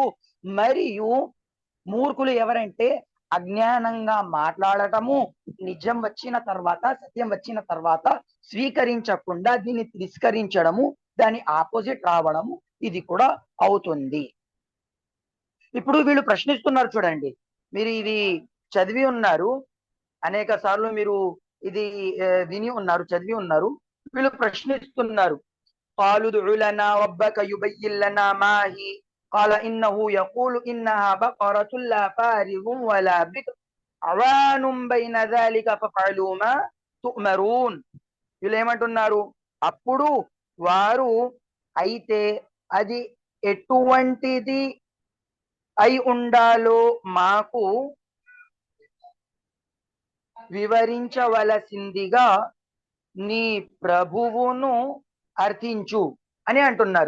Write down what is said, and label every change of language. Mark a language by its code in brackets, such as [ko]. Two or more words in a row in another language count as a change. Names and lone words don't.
[te] మరియు మూర్ఖులు ఎవరంటే అజ్ఞానంగా మాట్లాడటము, నిజం వచ్చిన తర్వాత, సత్యం వచ్చిన తర్వాత స్వీకరించకుండా దీన్ని తిరస్కరించడము, దాని ఆపోజిట్ రావడము, ఇది కూడా అవుతుంది. ఇప్పుడు వీళ్ళు ప్రశ్నిస్తున్నారు చూడండి, మీరు ఇది చదివి ఉన్నారు, అనేక సార్లు మీరు ఇది విని ఉన్నారు, చదివి ఉన్నారు. వీళ్ళు ప్రశ్నిస్తున్నారు, [ar] قالوا ادع لنا ربك يبين لنا ما هي قال إنه يقول إنها بقرة لا فارغ ولا بكر عوان بين ذلك فافعلوا ما تؤمرون. [te] వీళ్ళు ఏమంటున్నారు? అప్పుడు వారు, అయితే అది ఎటువంటిది అయి ఉండాలో మాకు వివరించవలసిందిగా నీ ప్రభువును అర్థించు అని అంటున్నారు.